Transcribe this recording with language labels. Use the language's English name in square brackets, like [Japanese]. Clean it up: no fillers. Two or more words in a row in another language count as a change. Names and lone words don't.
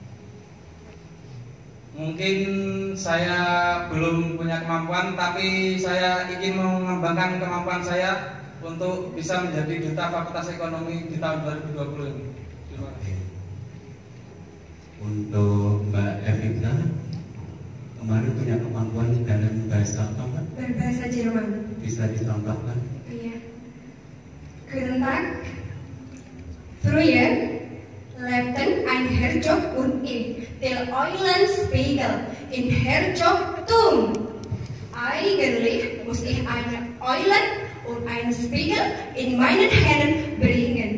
[Indonesian] Mungkin saya belum punya kemampuan, tapi saya ingin mengembangkan kemampuan saya untuk bisa menjadi duta Fakultas Ekonomi di tahun 2020 ini. Terima kasih. Untuk Mbak Evita, kemarin punya kemampuan dalam bahasa apa, Mbak? Berbahasa Jerman. Bisa dicontohkan? Iya. [German] Guten Tag. Früher lebten ein Herzog und ich der Eulenspiegel in Herzogtum. Eigentlich muss ich eine Eulen und einen Spiegel in meinen Händen bringen.